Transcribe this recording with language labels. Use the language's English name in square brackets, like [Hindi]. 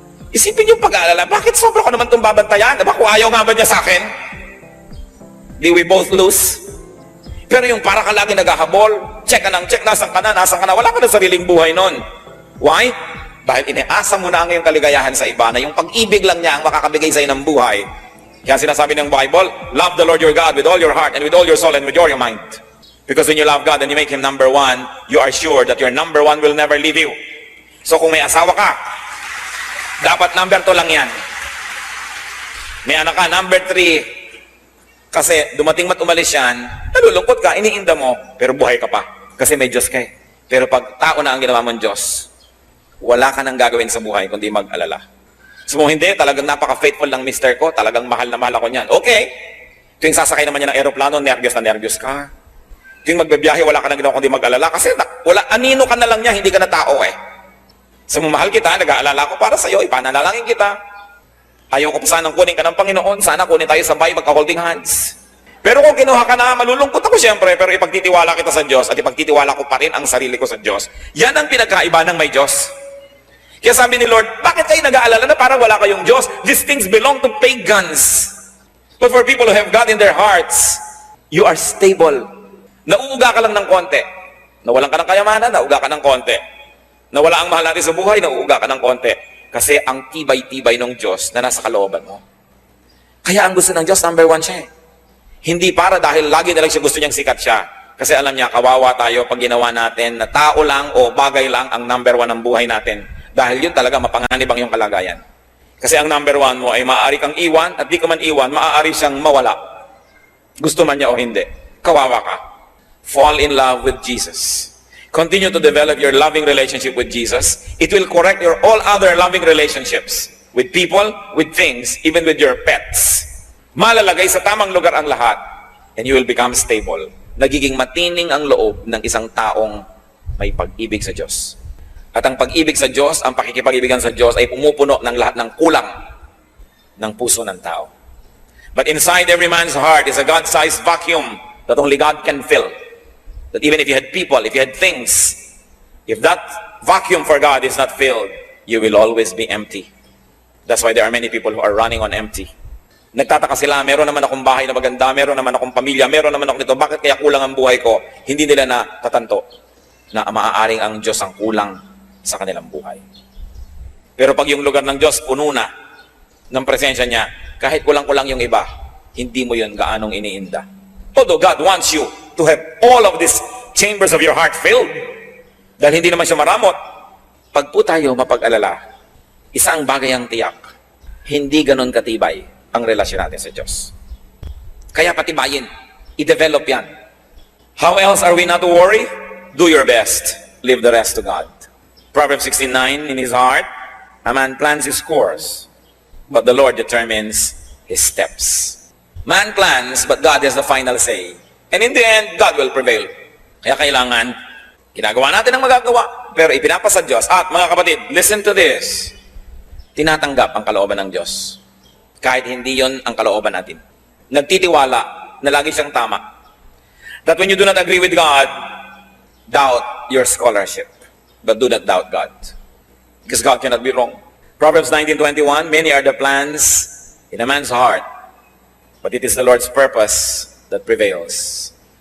[Filipino] Isipin yung pag-aalala, bakit sobra ko naman itong babantayan? Diba kung ayaw nga ba niya sa akin? Di [English] we both lose? [Filipino] Pero yung para ka lagi naghahabol, check ka ng check, nasan ka na, wala ka na sariling buhay nun. [English] Why? [Filipino] Dahil iniasa mo na ang iyong kaligayahan sa iba, na yung pag-ibig lang niya ang makakabigay sa iyo ng buhay. Kaya sinasabi ng Bible, [English] love the Lord your God with all your heart and with all your soul and with all your mind. Because when you love God and you make Him number one, you are sure that your number one will never leave you. [Filipino] So kung may asawa ka, dapat number 2 lang yan. May anak ka, number 3. Kasi dumating mat umalis yan, nalulungkot ka, iniinda mo, pero buhay ka pa. Kasi may Diyos ka eh. Pero pag tao na ang ginawa mong Diyos, wala ka nang gagawin sa buhay kundi mag-alala. So kung hindi, talagang napaka-faithful ng mister ko, talagang mahal na mahal ako niyan. Okay. Tuwing sasakay naman niya ng aeroplano, nervyos na nervyos ka. Tuwing magbabiyahe, wala ka nang ginawa kundi mag-alala. Kasi wala, anino ka na lang niya, hindi ka na tao eh. So mahal kita, nag-aalala ko para sa'yo, ipananalangin kita. Ayaw ko pa sanang kunin ka ng Panginoon, sana kunin tayo sabay, magka-holding hands. Pero kung kinuha ka na, malulungkot ako siyempre, pero ipagtitiwala kita sa Diyos at ipagtitiwala ko pa rin ang sarili ko sa Diyos. Yan ang pinagkaiba ng may Diyos. Kaya sabi ni Lord, bakit kayo nag-aalala na parang wala kayong Diyos? [English] These things belong to pagans. But for people who have God in their hearts, you are stable. [Filipino] Nauuga ka lang ng konti. Nawalan ka ng kayamanan, nauuga ka ng konti. Nawala ang mahal natin sa buhay, nauuga ka ng konti. Kasi ang tibay-tibay ng Diyos na nasa kalooban mo. Kaya ang gusto ng Diyos, number 1 siya eh. Hindi para dahil lagi na lang siya gusto niyang sikat siya. Kasi alam niya, kawawa tayo pag ginawa natin na tao lang o bagay lang ang number 1 ng buhay natin. Dahil yun talaga mapanganib ang iyong kalagayan. Kasi ang number 1 mo ay maaari kang iwan at di ka man iwan, maaari siyang mawala. Gusto man niya o hindi. Kawawa ka. [English] Fall in love with Jesus. Continue to develop your loving relationship with Jesus. It will correct your all other loving relationships. With people, with things, even with your pets. [Filipino] Malalagay sa tamang lugar ang lahat. [English] And you will become stable. [Filipino] Nagiging matining ang loob ng isang taong may pag-ibig sa Diyos. At ang pag-ibig sa Diyos, ang pakikipag-ibigan sa Diyos ay pumupuno ng lahat ng kulang ng puso ng tao. [English] But inside every man's heart is a God-sized vacuum that only God can fill. That even if you had people, if you had things, if that vacuum for God is not filled, you will always be empty. That's why there are many people who are running on empty. [Filipino] Nagtataka sila, meron naman akong bahay na maganda, meron naman akong pamilya, meron naman ako nito, bakit kaya kulang ang buhay ko? Hindi nila natatanto na maaaring ang Diyos ang kulang sa kanilang buhay. Pero pag yung lugar ng Diyos puno na ng presensya niya, kahit kulang-kulang yung iba, hindi mo yun gaanong iniinda. [English] Although God wants you to have all of these chambers of your heart filled, [Filipino] dahil hindi naman siya maramot. Pag po tayo mapag-alala, isang bagay ang tiyak, hindi ganon katibay ang relasyon natin sa Diyos. Kaya patibayin, I-develop yan. [English] How else are we not to worry? Do your best. Leave the rest to God. Proverbs 16:9, in his heart, a man plans his course, but the Lord determines his steps. Man plans, but God has the final say. And in the end, God will prevail. [Filipino] Kaya kailangan, ginagawa natin ang magagawa, pero ipinapasa Diyos. At mga kapatid, [English] listen to this. [Filipino] Tinatanggap ang kalooban ng Diyos. Kahit hindi yon ang kalooban natin. Nagtitiwala na lagi siyang tama. [English] That when you do not agree with God, doubt your scholarship. But do not doubt God. Because God cannot be wrong. Proverbs 19:21, many are the plans in a man's heart, but it is the Lord's purpose that prevails.